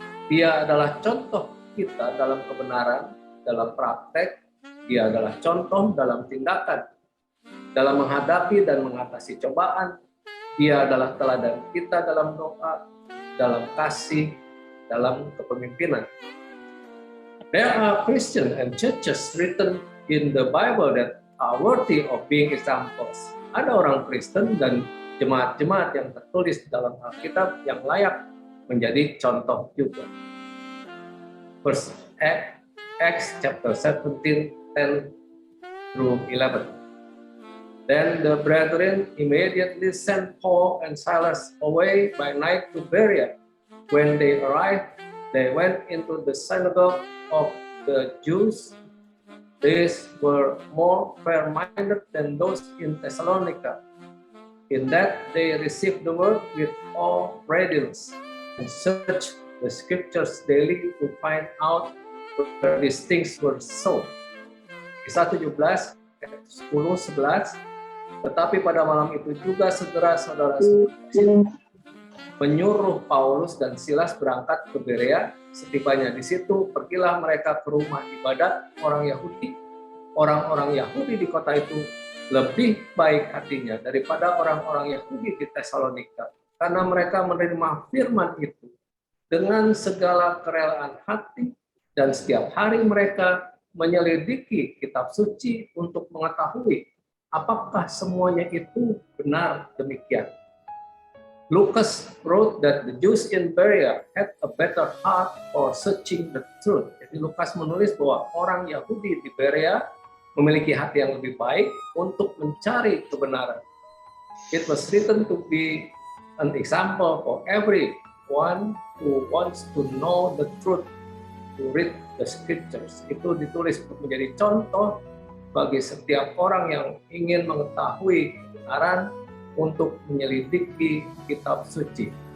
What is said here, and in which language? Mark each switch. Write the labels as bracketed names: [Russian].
[Indonesian] Dia adalah contoh kita dalam kebenaran, dalam praktek, Dia adalah contoh dalam tindakan, dalam menghadapi dan mengatasi cobaan. Dia adalah teladan kita dalam doa, dalam kasih, dalam kepemimpinan. [English] There are Christians and churches written in the Bible that are worthy of being examples. [Indonesian] Ada orang Kristen dan jemaat-jemaat yang tertulis dalam Alkitab yang layak menjadi contoh juga. [English] First Acts chapter 17, 10 through 11. Then the brethren immediately sent Paul and Silas away by night to Berea. When they arrived, they went into the synagogue of the Jews. These were more fair-minded than those in Thessalonica, in that they received the word with all readiness and searched the scriptures daily to find out whether these things were so. [Indonesian] Kisah 17, 10, 11. Tetapi pada malam itu juga segera saudara-saudara menyuruh Paulus dan Silas berangkat ke Berea. Setibanya di situ, pergilah mereka ke rumah ibadat orang Yahudi. Orang-orang Yahudi di kota itu lebih baik hatinya daripada orang-orang Yahudi di Tesalonika, karena mereka menerima firman itu dengan segala kerelaan hati, dan setiap hari mereka menyelidiki kitab suci untuk mengetahui apakah semuanya itu benar demikian. [English] Lucas wrote that the Jews in Berea had a better heart for searching the truth. [Indonesian] Jadi Lukas menulis bahwa orang Yahudi di Berea memiliki hati yang lebih baik untuk mencari kebenaran. [English] It was written to be an example for everyone who wants to know the truth, to read the scriptures. [Indonesian] Itu ditulis untuk menjadi contoh bagi setiap orang yang ingin mengetahui kebenaran, untuk menyelidiki kitab suci.